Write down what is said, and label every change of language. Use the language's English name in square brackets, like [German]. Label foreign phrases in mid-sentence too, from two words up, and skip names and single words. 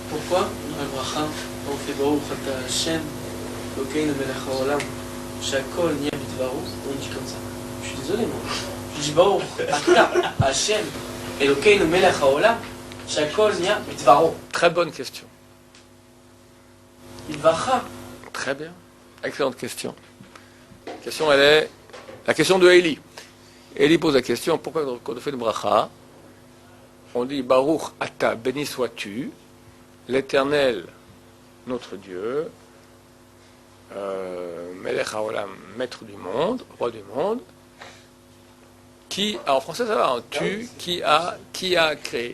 [French] Pourquoi à bracha, on fait [Hebrew] ברוך אתה השם אלוקינו מלך העולם שהכל נהיה בדברו, [French] on dit comme ça. Je suis désolé, moi. Je dis [Hebrew] ברוך אתה השם אלוקינו מלך העולם שהכל נהיה בדברו. [French] Très bonne question. Il vacha. Très bien. Excellente question. La question, elle est la question de Élie. Élie pose la question, pourquoi quand on fait une bracha, on dit [Hebrew] ברוך אתה, [French] béni sois-tu, l'Éternel, notre Dieu, [Hebrew] מלך העולם, [French] maître du monde, roi du monde, qui, alors en français ça va, hein, tu, qui a créé.